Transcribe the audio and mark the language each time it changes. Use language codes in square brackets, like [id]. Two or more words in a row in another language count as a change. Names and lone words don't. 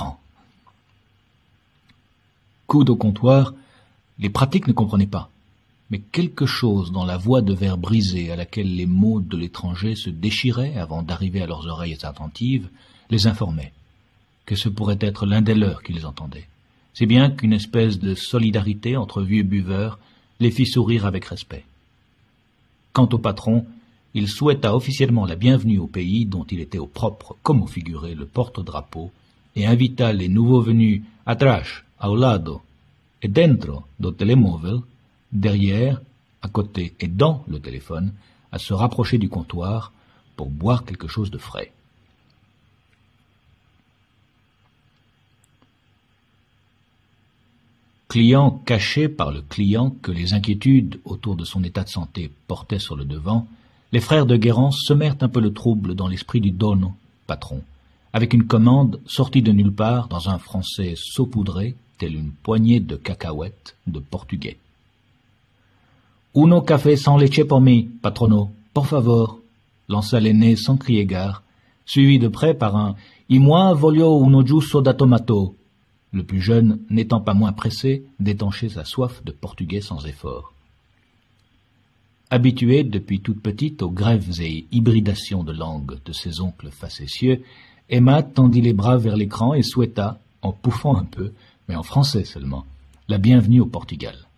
[fr] » Coude au comptoir, les pratiques ne comprenaient pas, mais quelque chose dans la voix de verre brisée à laquelle les mots de l'étranger se déchiraient avant d'arriver à leurs oreilles attentives les informait que ce pourrait être l'un des leurs qu'ils entendaient, si bien qu'une espèce de solidarité entre vieux buveurs les fit sourire avec respect. Quant au patron, il souhaita officiellement la bienvenue au pays dont il était au propre comme au figuré le porte-drapeau et invita les nouveaux venus [pt] atrás, ao lado [fr] et [pt] dentro do telemóvel, [fr] derrière, à côté et dans le téléphone, à se rapprocher du comptoir pour boire quelque chose de frais. Client caché par le client que les inquiétudes autour de son état de santé portaient sur le devant, les frères de Guérand semèrent un peu le trouble dans l'esprit du dono, patron, avec une commande sortie de nulle part dans un français saupoudré, tel une poignée de cacahuètes de portugais. [es] « Uno café sans leche pour mi, patrono, por favor [fr] », lança l'aîné sans crier gare, suivi de près par un « Y moi [it] voglio uno giusto da tomato [fr] », le plus jeune n'étant pas moins pressé d'étancher sa soif de portugais sans effort. Habituée depuis toute petite aux grèves et hybridations de langue de ses oncles facétieux, Emma tendit les bras vers l'écran et souhaita, en pouffant un peu, mais en français seulement, la bienvenue au Portugal.